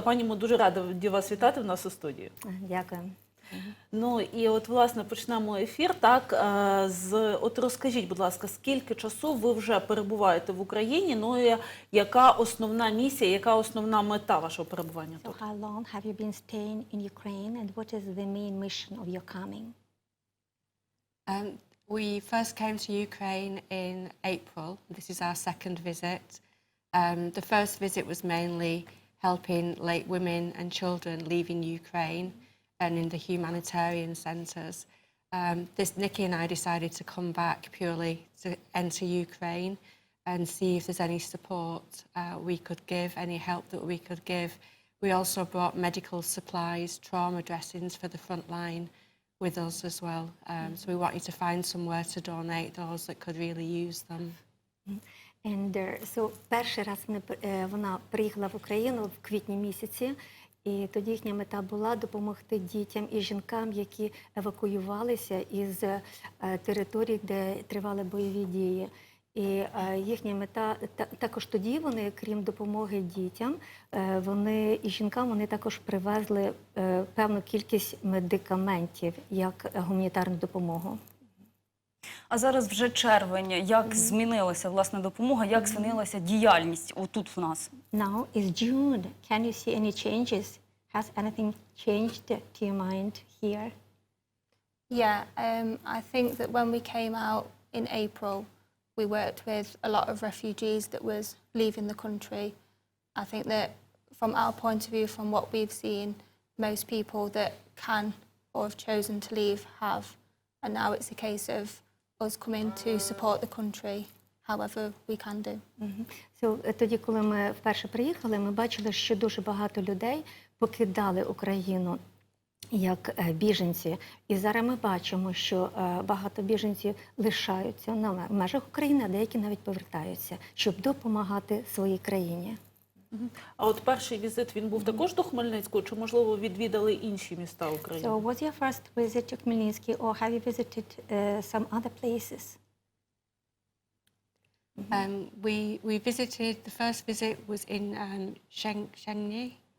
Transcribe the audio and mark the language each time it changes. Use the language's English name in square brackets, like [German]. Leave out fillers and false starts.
[Ukrainian] Пані, ми дуже раді вас вітати в нас у студії. Дякую. Ну і от, власне, почнемо ефір. Так, от розкажіть, будь ласка, скільки часу ви вже перебуваєте в Україні? Ну і яка основна місія, яка основна мета вашого перебування тут? [English] So how long have you been staying in Ukraine and what is the main mission of your coming? We first came to Ukraine in April. This is our second visit. The first visit was mainly helping late women and children leaving Ukraine and in the humanitarian centres. Nikki and I decided to come back purely to enter Ukraine and see if there's any support we could give, any help that we could give. We also brought medical supplies, trauma dressings for the front line with us as well. So we wanted to find somewhere to donate those that could really use them. And so [Ukrainian] перший раз вона приїхала в Україну в квітні місяці. І тоді їхня мета була допомогти дітям і жінкам, які евакуювалися із територій, де тривали бойові дії. І їхня мета, також тоді вони, крім допомоги дітям, і жінкам, вони також привезли певну кількість медикаментів, як гуманітарну допомогу. А зараз вже червень. Як змінилася, власне, допомога, як змінилася діяльність тут в нас? [English] Now is June. Can you see any changes? Has anything changed to your mind here? Yeah, I think that when we came out in April, we worked with a lot of refugees that was leaving the country. I think that from our point of view, from what we've seen, most people that can or have chosen to leave have. And now it's a case of us coming to support the country however we can do. [Ukrainian] So, тоді, коли ми вперше приїхали, ми бачили, що дуже багато людей покидали Україну як біженці. І зараз ми бачимо, що багато біженців лишаються на межах України, а деякі навіть повертаються, щоб допомагати своїй країні. А от перший візит, він був також до Хмельницького, чи, можливо, відвідали інші міста України? [English] So, was your first visit to Khmelnytsky, or have you visited some other places? We visited, the first visit was in Shengni.